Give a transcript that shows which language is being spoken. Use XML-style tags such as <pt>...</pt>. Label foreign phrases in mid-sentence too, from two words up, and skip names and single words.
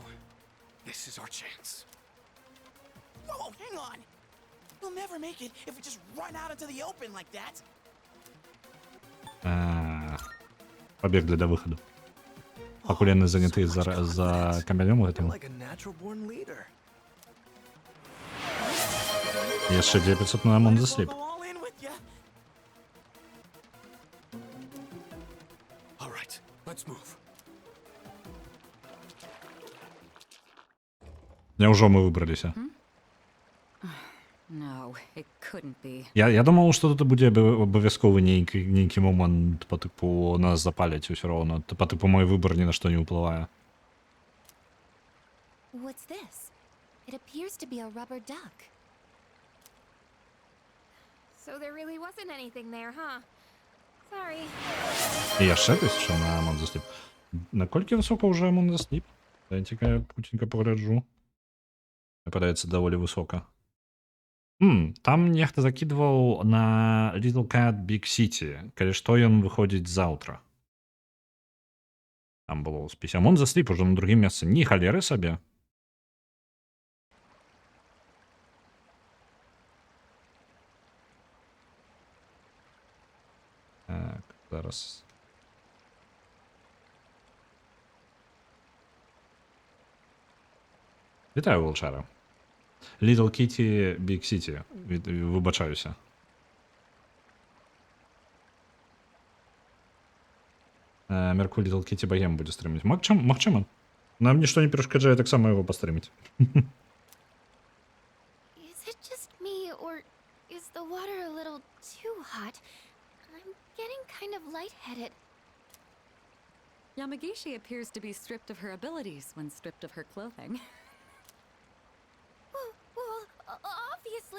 <en>This is our chance. Whoa, hang on! We'll never make it if we just run out into the open like that.</en> <be>Пабеглі да выхаду. Пакуль яны заняты за камянём</be> <en>You're</en> <be>гэтым.</be> <en>like a natural-born leader.</en> <be>Яшчэ 900 на Among the Sleep.</be> <en>Go all in with ya. All right, let's move.</en> <be>Няўжо мы выбраліся?</be> <en>No, it couldn't be.</en> <be>Я думаў, што тут будзе абавязковы нейкі момант па тыпу нас запаляць усё роўна. Па тыпу мой выбар ні на што не ўплывае.</be> <en>What's this? It appears to be a rubber duck. So there really wasn't anything there, huh? Sorry.</en> <be>І яшчэ 1000 на Among the Sleep. Наколькі высока ўжо Among the Sleep? Я цікава, хутенька пагляджу. Мне падаецца, даволі высока. Там нехта закидваў на Little Cat Big City. Калі што, ён выходзіць заўтра. Там было ў спісе. Among the Sleep ужо на другім месцы. Ні халеры сабе. Так, зараз. Вітаю, Волчара. Little Kitty Big City.</be> <uk>Вибачаюся. Мерку Little Kitty Богем буде стримить. Магчыма. Нам нічто не перешкоджає так само його постримить.</uk> <en>Is it just me, or is the water a little too hot? I'm getting kind of lightheaded. Yamagishi appears to be stripped of her abilities when stripped of her clothing. Obviously.</en>